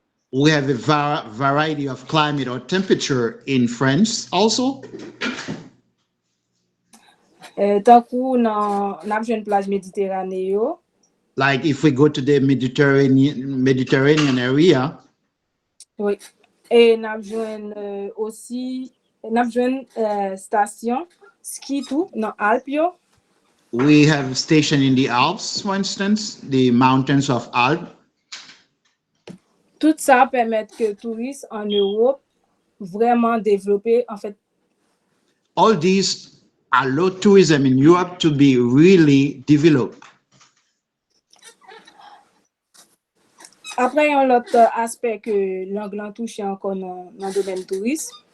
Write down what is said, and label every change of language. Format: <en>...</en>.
<en>we have a variety of climate or temperature in France also.</en> <fr>Tant qu'on a une plage méditerranéenne.</fr> <en>Like if we go to the Mediterranean area.</en> <fr>Oui. Et nous avons aussi une station ski tout dans Alpes.</fr> <en>We have a station in the Alps, for instance, the mountains of Alps.</en> <fr>Tout ça permet que les touristes en Europe vraiment développer en fait.</fr> <en>All these allow tourism in Europe to be really developed.</en> <fr>Après, il y a un autre aspect que l'anglais touche encore dans le domaine tourisme.</fr>